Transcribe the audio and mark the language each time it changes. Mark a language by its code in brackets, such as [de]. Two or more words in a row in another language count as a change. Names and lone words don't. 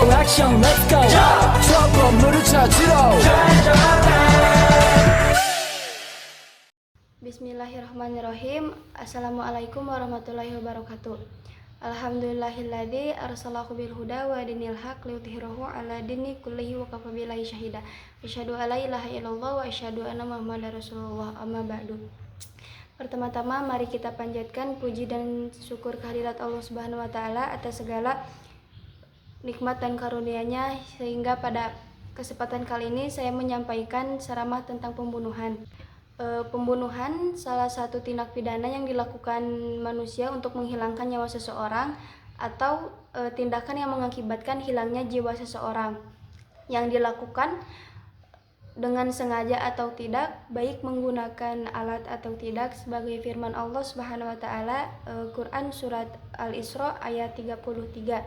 [ko] 액션 [en] let's go [ko] 저 건물을 찾으러 [ar] بسم الله الرحمن الرحيم. السلام عليكم ورحمة الله وبركاته. الحمد لله الذي أرسله بالهدى ودين الحق ليظهره على الدين كله وكفى بالله شهيدا. أشهد أن لا إله إلا الله وأشهد أن محمدا رسول الله. أما بعد. [id] Pertama-tama mari kita panjatkan puji dan syukur kehadirat Allah [ar] سبحانه وتعالى [id] atas segala nikmat dan karunia-Nya, sehingga pada kesempatan kali ini saya menyampaikan ceramah tentang pembunuhan. Pembunuhan salah satu tindak pidana yang dilakukan manusia untuk menghilangkan nyawa seseorang atau tindakan yang mengakibatkan hilangnya jiwa seseorang, yang dilakukan dengan sengaja atau tidak, baik menggunakan alat atau tidak, sebagai firman Allah [ar] سبحانه وتعالى, [id] Quran surat Al-Isra ayat 33.